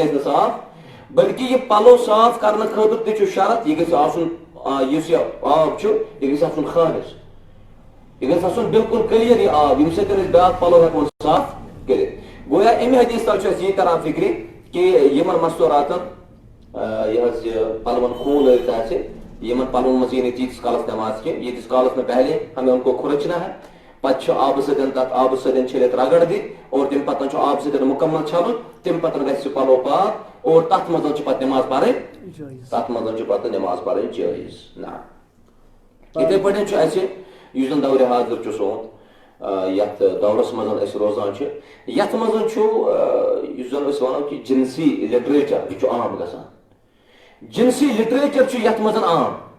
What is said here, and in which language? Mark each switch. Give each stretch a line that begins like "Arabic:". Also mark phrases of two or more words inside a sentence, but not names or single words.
Kashmiri: گژھِ نہٕ صاف بلکہِ یہِ پلو صاف کرنہٕ خٲطرٕ تہِ چھُ شرط یہِ گژھِ آسُن یُس یہِ آب چھُ یہِ گژھِ آسُن خالص یہِ گژھِ آسُن بالکل کلیر یہِ آب ییٚمہِ سۭتۍ أسۍ بیاکھ پلو ہٮ۪کون صاف کٔرِتھ گویا امہِ حدیث تل چھُ اسہِ یہِ تران فکرِ کہ یِمن مستوٗراتن یہِ حظ یہِ پلون خوٗن لٲرِتھ آسہِ یِمن پلون منٛز یی نہٕ تیٖتِس کالس نٮ۪ماز کینٛہہ ییٖتِس کالس نہٕ
Urdu: پہلے ہمیں ان کو کھُرچنا ہے
Kashmiri: پتہٕ چھُ آبہٕ سۭتۍ تتھ آبہٕ سۭتۍ چھٔلِتھ رگڑ دِتھ اور تمہِ پتہٕ چھُ آبہٕ سۭتۍ مُکمل چھلُن تمہِ پتہٕ گژھِ سُہ پلو پاک اور تتھ منٛز چھِ پتہٕ نٮ۪ماز پرٕنۍ تتھ منٛز چھِ پتہٕ نٮ۪ماز پرٕنۍ جٲیز نہ یِتھے پٲٹھۍ چھُ اسہِ یُس زن دورِ حاضر چھُ سون یتھ دورس منٛز أسۍ روزان چھِ یتھ منٛز چھُ یُس زن أسۍ ونو کہ جنسی لٹریچر یہِ چھُ عام گژھان جنسی لٹریچر چھُ یتھ منٛز عام